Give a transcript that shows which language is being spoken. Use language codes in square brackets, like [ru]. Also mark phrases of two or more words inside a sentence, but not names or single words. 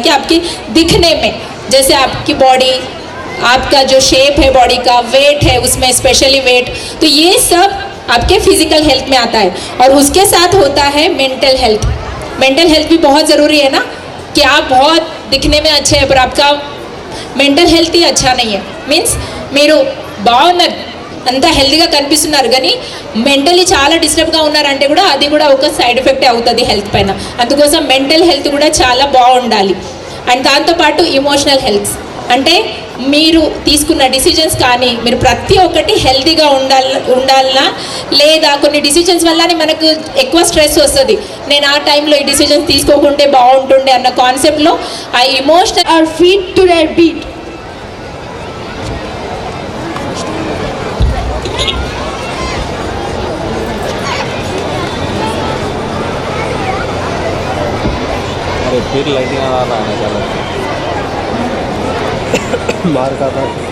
[hi] कि आपकी दिखने में, जैसे आपकी बॉडी, आपका जो शेप है बॉडी का, वेट है उसमें [en] specially weight, [hi] तो ये सब आपके [en] physical health [hi] में आता है. और उसके साथ होता है [en] mental health. mental health [hi] भी बहुत ज़रूरी है ना, कि आप बहुत दिखने में अच्छे हैं पर आपका [en] mental health [hi] అచ్చా नहीं है. [te] మీన్స్ మీరు బాగున్నారు, అంతా హెల్తీగా కనిపిస్తున్నారు కానీ మెంటలీ చాలా డిస్టర్బ్గా ఉన్నారంటే కూడా అది కూడా ఒక [en] side effect [te] అవుతుంది హెల్త్ పైన. అందుకోసం [en] mental health [te] కూడా చాలా బాగుండాలి. అండ్ దాంతోపాటు [en] emotional health [te] అంటే మీరు తీసుకున్న డిసిజన్స్ కానీ మీరు ప్రతి ఒక్కటి హెల్తీగా ఉండాలన్నా లేదా కొన్ని డిసిజన్స్ వల్లనే మనకు ఎక్కువ స్ట్రెస్ వస్తుంది. నేను ఆ టైంలో ఈ డిసిజన్స్ తీసుకోకుంటే బాగుంటుండే అన్న కాన్సెప్ట్లో ఆ ఇమోషనల్ [en] Our feet to their beat. [hi] अरे फिर लाइटिंग आ रहा है चलो मार का था.